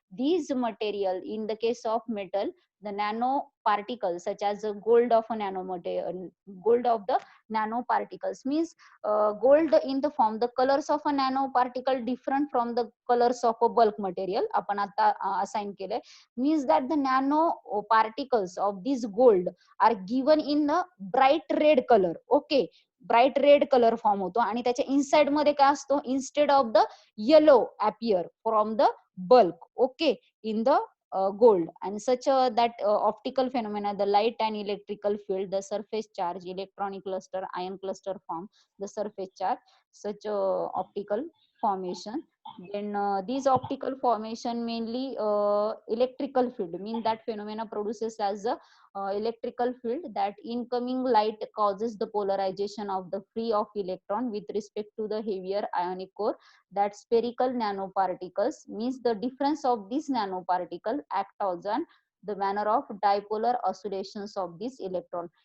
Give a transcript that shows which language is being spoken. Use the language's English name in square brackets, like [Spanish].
[English] these material, in the case of metal, the nanoparticles such as the gold of a nanomaterial, gold of the nanoparticles, means gold in the form, the colors of a nanoparticle different from the colors of a bulk material [Marathi] आपण आता [English] assign केले, means that the nano particles of this gold are given in a bright red color. [Marathi] Okay, bright red colour form होतो आणि त्याच्या inside मध्ये काय असतो, [English] Instead of the yellow appear from the bulk. Okay, in the gold. And such that optical phenomena, the light and electrical field, the surface charge, electronic cluster, ion cluster form the surface charge, such optical formation. Then these optical formation mainly electrical field, mean that phenomena produces as a electrical field, that incoming light causes the polarization of the free of electron with respect to the heavier ionic core, that spherical nanoparticles, means the difference of this nanoparticle act as an the manner of dipolar oscillations of this electron.